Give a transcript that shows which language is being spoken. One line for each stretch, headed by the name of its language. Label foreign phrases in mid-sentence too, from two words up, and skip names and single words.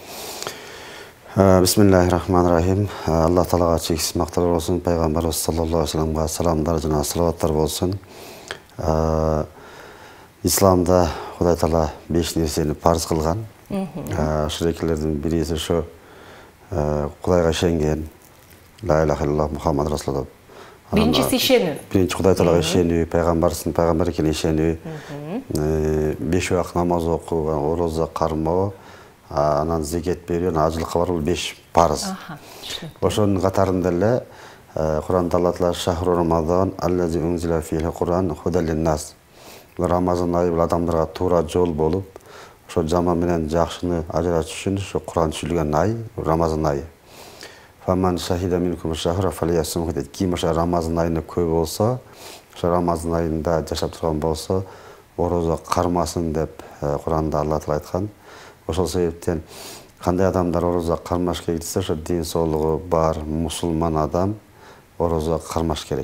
Kyrgyz: Бисмиллахиррахманиррахим. Алла Таалага чексиз макталар болсун, пайгамбарыбыз
Arabic: صلى الله عليه
Kyrgyz: вассаламга саламдар жана салаваттар болсун. Исламда Кудай Таала 5 нерсени парыз кылган. Ширекелердин бириси ошо Кудайга ишенген,
Arabic: لا إله إلا الله محمد رسول الله.
Kyrgyz: Биринчиси ишенүү. Биринчи Кудай Таалага ишенүү, пайгамбарсын пайгамбар экенине ишенүү, 5 убакыт намаз окуу, орозо кармоо, анан зекет берүү, ажылыкка баруу 5 парыз. Ошонун катарында эле Куранда Алла Таала
Arabic: شهر رمضان الذي أنزل فيه القرآن هدى للناس.
Kyrgyz: Рамазан айы бул адамдарга туура жол болуп, ошо жаман менен жакшыны ажыратыш үчүн ошо Куран түшүрүлгөн ай Рамазан айы.
Arabic: فمن شهد منكم الشهر فليصمه дейт.
Kyrgyz: Ким ошо Рамазан айына көп болсо, ошо Рамазан айында жашап турган болсо, орозо кармасын деп Куранда Алла Таала айткан. Ошол себептен кандай адамдар орозо кармаш керек десе, ошо дин соолугу бар мусулман адам орозо кармаш керек.